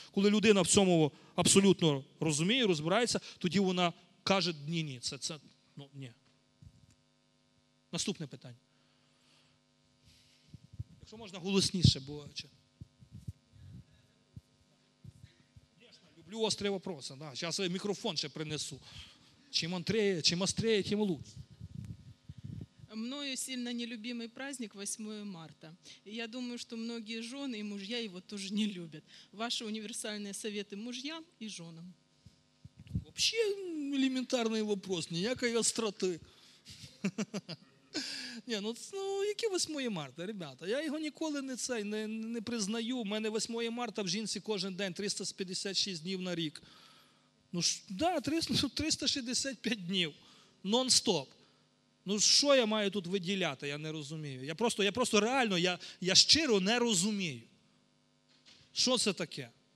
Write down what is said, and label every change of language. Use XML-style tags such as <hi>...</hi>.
<uk>Коли людина в цьому абсолютно розуміє, розбирається, тоді вона каже ні-ні, це, ну, ні. Наступне питання. Якщо можна голосніше, бо... Люблю острі питання, да. Зараз я мікрофон ще принесу.</uk> <ru>Чим острее, тим лучше. Мною сильно нелюбимый праздник 8 марта. И я думаю, что многие жены и мужья его тоже не любят. Ваши универсальные советы мужьям и женам? Вообще элементарный вопрос, никакой остроты. Не, ну, яке 8 марта, ребята?</ru> <uk>Я його ніколи не признаю. У мене 8 марта в жінці кожен день, 356 днів на рік. Ну, да, 365 днів, нон-стоп. Ну, що я маю тут виділяти, я не розумію. Я просто реально, я щиро не розумію. Що це таке?</uk>